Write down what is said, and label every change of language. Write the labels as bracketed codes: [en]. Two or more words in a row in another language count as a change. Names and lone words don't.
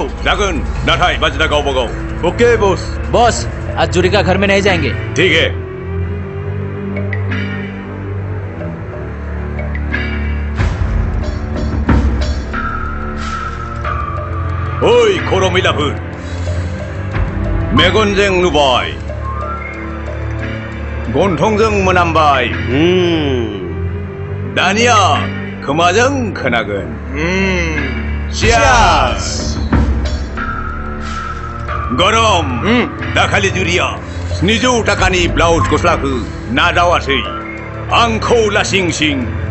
[brx] जागोन नाथाय बाजिदा गावबा गाव [en] okay boss [hi] बॉस आज जूरी का घर में नहीं जाएंगे ठीक है [brx] ओइ खर' मैलाफोर मेगनजों नुबाय गन्थंजों मोनामबाय दानिया खोमाजों खोनागोन चियार्स गरम दाखालि जुरिया 700 थाखानि ब्लाउज गस्लाखौ नाजावासै आंखौ लासिं सिं